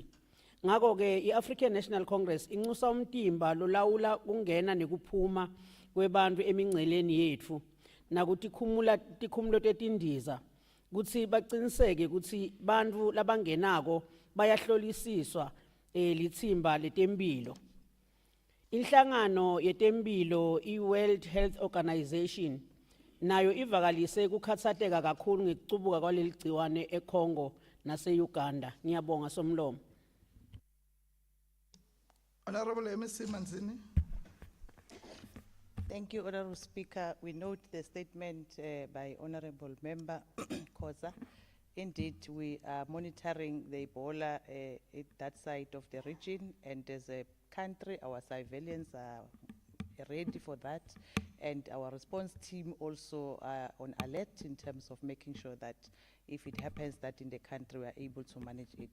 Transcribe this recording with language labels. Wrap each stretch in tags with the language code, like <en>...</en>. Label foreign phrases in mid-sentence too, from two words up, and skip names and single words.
<ss>Ngako-ke i-African National Congress inxusa umtimba lolawula kungena nekuphuma kwebantu emingceleni yetfu nakuthi tikhumulo tetindiza kutsi baciniseke kutsi bantu labangenako bayahlolisiswa litsimba letemphilo. Inhlangano yetemphilo i-World Health Organization nayo ivakalise ukukhatsateka kakhulu ngekucubuka kwaleli gciwane eCongo nase-Uganda. Ngiyabonga somlomo.</ss> <en>Honorable MEC Manzini. Thank you, Honorable Speaker. We note the statement by Honorable Member Khoza. Indeed, we are monitoring the Ebola at that side of the region, and as a country, our surveillance are ready for that, and our response team also are on alert in terms of making sure that if it happens that in the country, we are able to manage it.</en>